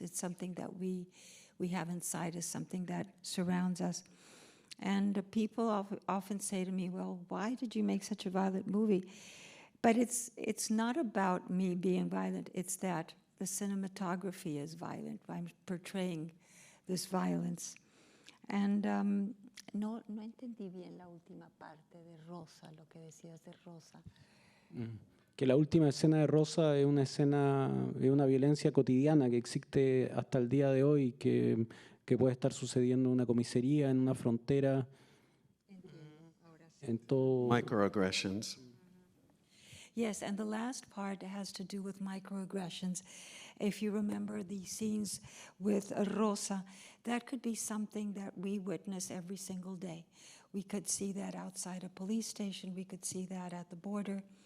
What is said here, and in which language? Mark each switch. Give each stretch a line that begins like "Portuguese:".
English: It's something that we have inside us, something that surrounds us. And people often say to me, well, why did you make such a violent movie? But it's not about me being violent. It's that the cinematography is violent. I'm portraying this violence.
Spanish: And no entendí bien la última parte de Rosa, lo que decías de Rosa. Que la última escena de Rosa es una escena, es una violencia cotidiana que existe hasta el día de hoy, que puede estar sucediendo en una comisaría, en una frontera, en todo.
English: Microaggressions. Yes, and the last part has to do with microaggressions. If you remember the scenes with Rosa, that could be something that we witness every single day. We could see that outside a police station. We could see that at the border.